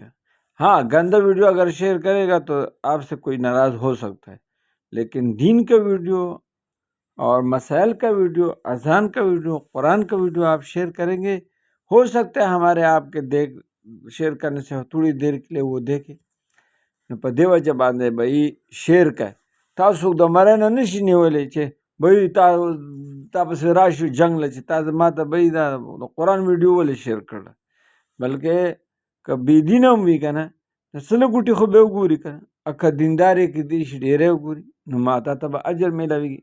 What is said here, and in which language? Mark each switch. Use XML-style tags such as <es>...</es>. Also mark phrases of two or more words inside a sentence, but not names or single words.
<ur>ہاں گندہ ویڈیو اگر شیئر کرے گا تو آپ سے کوئی ناراض ہو سکتا ہے، لیکن دین کا ویڈیو اور مسائل کا ویڈیو، اذان کا ویڈیو، قرآن کا ویڈیو آپ شیئر کریں گے، ہو سکتا ہے ہمارے آپ کے شیئر کرنے سے تھوڑی دیر کے لیے وہ دیکھے.</ur> <ps>په دې وجه باندې به شیئر کړئ. تاسو د مرۍ نه نشي نیولی چې به تا پسې راشي جنګ له چې تا ما ته به دا قرآن ویډیو ولې شیئر کړله. بلکې که بېدینه هم وي که نه، سله ګوټې خو به وګوري که نه، که دیندارې کېدای شي ډېری وګوري، نو ما تا ته به اجر میلاویږي.</ps>